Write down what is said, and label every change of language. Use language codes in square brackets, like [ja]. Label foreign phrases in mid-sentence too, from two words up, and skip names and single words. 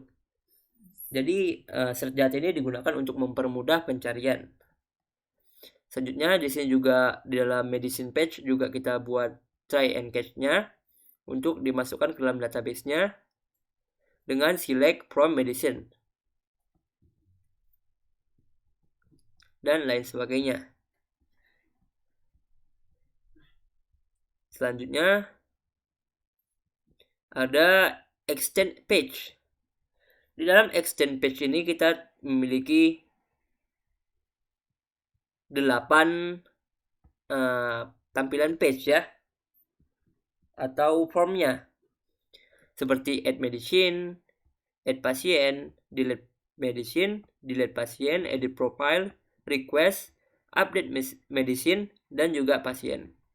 [id] Jadi [en] search data [id] ini digunakan untuk mempermudah pencarian. Selanjutnya di sini juga di dalam [en] medicine page [id] juga kita buat [en] try and catch-nya [id] untuk dimasukkan ke dalam database-nya dengan [en] select from medicine [id] dan lain sebagainya. Selanjutnya ada [en] extend page. [id] Di dalam [en] extend page [id] ini kita memiliki 8 tampilan page ya, atau formnya, seperti add medicine, add pasien, [en] delete medicine, [id] delete pasien, [en] edit profile, [id] request, [en] update medicine, [id] dan juga pasien.